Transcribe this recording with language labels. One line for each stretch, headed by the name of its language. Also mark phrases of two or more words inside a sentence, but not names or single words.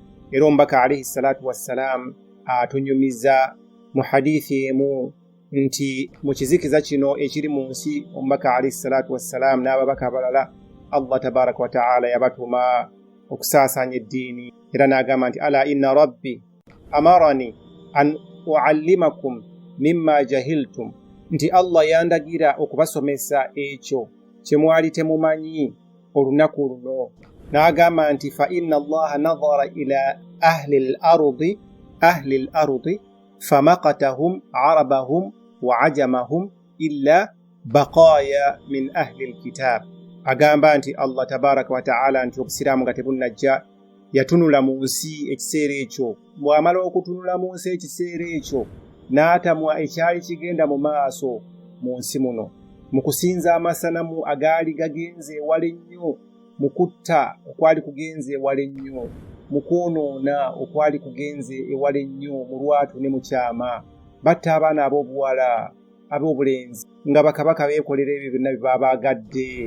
Ganda: Era omubaka
Arabic: عليه الصلاة والسلام
Ganda: atunyumiza mu hadithi emu nti mu kizikiza kino ekiri mu nsi omubaka
Arabic: عليه الصلاة والسلام
Ganda: n'ababaka abalala Allah
Arabic: تبارك وتعالى
Ganda: yabatuma okusaasanya eddiini, era n'agamba nti
Arabic: ألا إن ربي أمرني أن أعلمكم مما جهلتم,
Ganda: nti Allah yandagira okubasomesa ekyo kye mwali temumanyi olunaku luno. N'agamba nti
Arabic: فإن الله نظر إلى أهل الأرض فمقتهم عربهم وعجمهم إلا بقايا من أهل الكتاب.
Ganda: Agamba nti Allah
Arabic: تبارك وتعالى
Ganda: nti obusiraamu nga tebunnajja yatunula mu nsi ekiseera ekyo. Bw'amala okutunula mu nsi ekiseera ekyo n'atamwa ekyali kigenda mu maaso mu nsi muno, mu kusinza amasanamu agaali gagenze ewala ennyo, mu kutta okwali kugenze ewala ennyo, mu kwonoona okwali kugenze ewala ennyo mu lwatu ne mu kyama, batta abaana ab'obuwala ab'obulenzi nga bakabaka beekolera ebyo byonna bye baba bagadde.